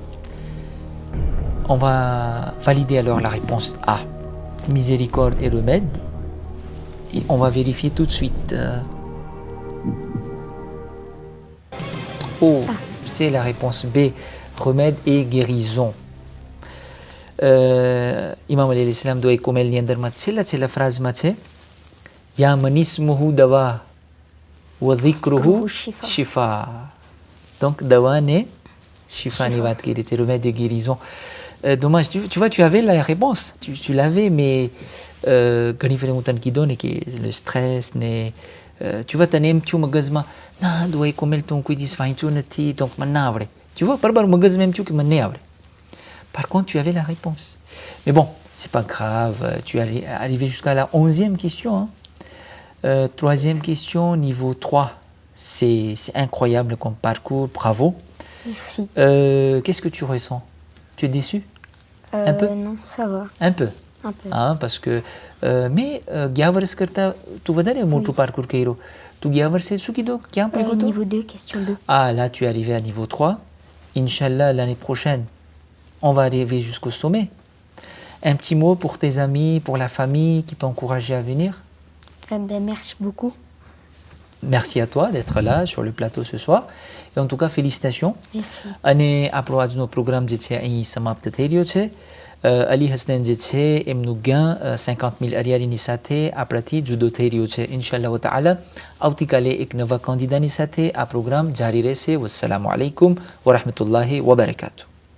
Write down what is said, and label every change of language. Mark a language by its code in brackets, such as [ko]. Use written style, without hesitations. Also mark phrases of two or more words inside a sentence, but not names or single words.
[fr] On va valider alors la réponse A. Miséricorde et remède. Et on va vérifier tout de suite. Oh, c'est la réponse B. Remède et guérison. [gu] ઇમામ અલી ઇસ્લામ દુઆ કોમેલની અંદરમાં છેલ્લા ફ્રાઝમાં છે [ar] يا من اسمه دواء وذكره شفاء. [gu] Donc દવા ને શિફાની વાત કરી છે, [fr] remède et guérison. Dommage, tu vois, tu avais la réponse, tu l'avais, mais [gu] ઘણી ફેર હું તને કીધું ને કે [fr] le stress [gu] ને [fr] tu vois [gu] તને એમ થયું મગજમાં ના દુઆ કોમેલ તો હું કોઈ દિવસ વાંચ્યું નથી તો મને ના આવડે. [fr] Tu vois, [gu] બરાબર મગજમાં એમ થયું કે મને નહીં આવડે. [fr] Par contre, tu avais la réponse. Mais bon, c'est pas grave, tu es arrivé jusqu'à la 11e question. Hein. 3e question, niveau 3. C'est incroyable comme parcours, bravo. Merci. Qu'est-ce que tu ressens? Tu es déçu? Un peu? Non, ça va. Un peu. Un peu. Hein, parce que mais [gu] ગયા વર્ષ કરતા તું વધારે મોટું parcours કર્યો. તું ગયા વર્ષે શું કીધું? ક્યાં પહોંચ્યો તો? [fr] Niveau 2, question 2. Ah, là tu es arrivé à niveau 3. Inch'Allah, l'année prochaine, on va arriver jusqu'au sommet. Un petit mot pour tes amis, pour la famille qui t'ont encouragé à venir. Merci beaucoup. Merci à toi d'être là sur le plateau ce soir. Et en tout cas, félicitations. Merci. [gu] અને આપણો આજનો પ્રોગ્રામ જે છે અહીં સમાપ્ત થઈ રહ્યો છે. અલી હસનૈન જે છે એમનું ગાં 50,000 અરિયારીની સાથે આપણાથી જુદો થઈ રહ્યો છે. [ar] إن شاء الله تعالى [gu] આવતીકાલે એક નવા કેન્ડિડાની સાથે આ પ્રોગ્રામ જારી રહેશે. [ar] والسلام عليكم ورحمة الله وبركاته.